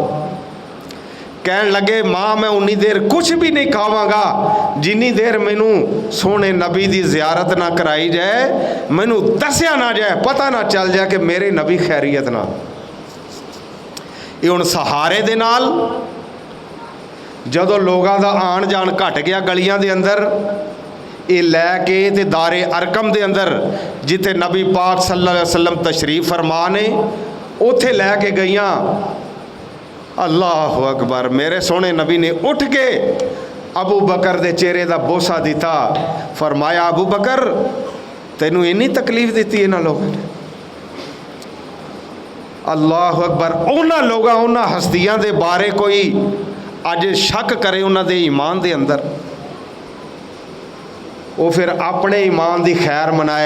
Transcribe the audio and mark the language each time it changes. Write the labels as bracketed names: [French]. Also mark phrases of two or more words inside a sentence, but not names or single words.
[Punjabi] کہن لگے ماں میں اونی دیر کچھ بھی نہیں کھاواں گا جنی دیر مینوں سوہنے نبی دی زیارت نہ کرائی جائے، مینوں دسیا نہ جائے، پتا نہ چل جائے کہ میرے نبی خیریت نال. یہ ہن سہارے دے نال جدوں لوگوں کا آن جان گھٹ گیا گلیاں دے اندر، یہ لے کے تے دار ارقم دے اندر جتھے نبی پاک [Arabic] صلى الله عليه وسلم [Punjabi] تشریف فرما نے اوتھے لے کے گئیاں. [Arabic] الله أكبر, [Punjabi] میرے سوہنے نبی نے اٹھ کے ابو بکر دے چہرے کا بوسہ دتا، فرمایا ابو بکر تینوں انی تکلیف دی انہاں لوگوں نے. [Arabic] الله أكبر, [Punjabi] انہاں لوگوں انہاں ہستیاں دے بارے کوئی اج شک کرے انہاں دے ایمان دے اندر، وہ فیر اپنے ایمان کی خیر منائے.